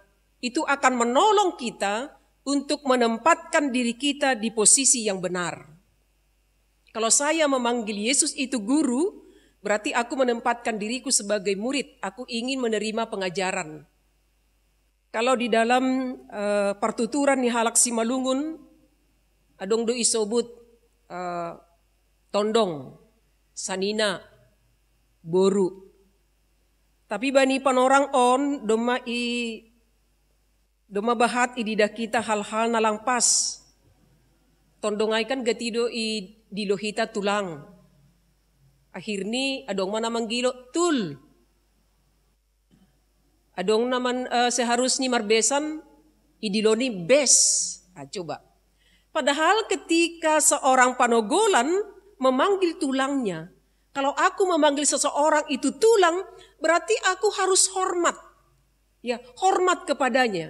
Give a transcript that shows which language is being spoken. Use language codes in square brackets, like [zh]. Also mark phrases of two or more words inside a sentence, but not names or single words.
[id] Itu akan menolong kita untuk menempatkan diri kita di posisi yang benar. Kalau saya memanggil Yesus itu guru, berarti aku menempatkan diriku sebagai murid. Aku ingin menerima pengajaran. Kalau di dalam [bts] pertuturan ni halak Simalungun, adong do isobut tondong, sanina, boru. Tapi bani panorang on doma bahat idida kita hal-hal nalang pas. Tondongai kan gatido di lohita tulang. Akhirnya adong mana manggilo tul. Adong naman seharusnya marbesan idiloni bes. [id] Nah, coba. Padahal ketika seorang panogolan memanggil tulangnya, kalau aku memanggil seseorang itu tulang, berarti aku harus hormat. Ya, hormat kepadanya.